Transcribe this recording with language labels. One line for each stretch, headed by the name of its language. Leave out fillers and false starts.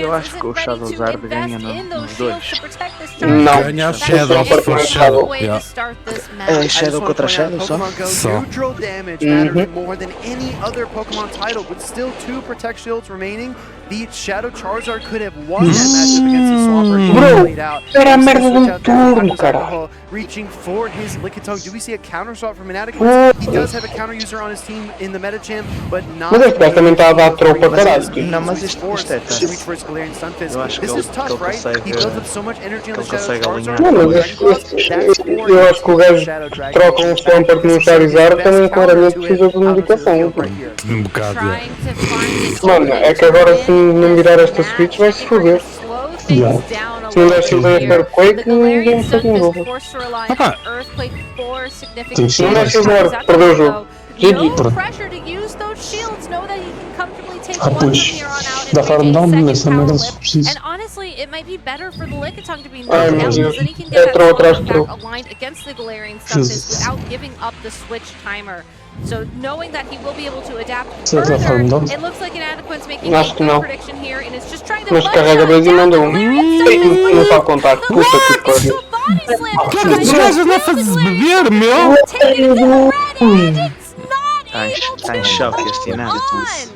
Portuguese: Eu acho que o Shadow Zard ganha nos dois. Não, ganha o Shadow for Shadow. É Shadow contra Shadow só?
English: Neutral damage more than any other Pokemon title, with still 2 Protect Shields remaining. The Shadow Charizard could have won that matchup against the Swampert.
Portuguese: Bro, era a merda de um turno, cara.
English: Reaching for his Lickitung. Do we see a counter swap from Inadequate? He does have a counter user on his team in the Metacham, but not.
Portuguese: Mas este gajo também está a dar troll para caralho. Não, mas isto é tough.
English: This is tough, right? He builds up so much energy on the Shadow Charizard.
Portuguese: Não, mas eu acho que o gajo troca um Swampert num Charizard também claramente precisa de uma indicação. Um bocado, mano, é que agora se não virar esta switch vai se foder. Se não der shield em Earthquake, ninguém me faz em novo. Se não der shield em Earth, perdeu o jogo.
English: no pressure to use those shields. Know that he can comfortably take one from here on out and take a second power lift. And honestly, it might be better for the Lickitung to be knocked out because then he can get that back aligned against the Galarian Stunfisk without giving up the switch timer. So knowing that he will be able to adapt further, it looks like Inadequate's making a good prediction here and is just trying to
Portuguese: mas carrega bem e manda um. Não está a contar. Puta que pariu. Cara, os gajos não fazem beber, meu! Está em choque este Inadequate.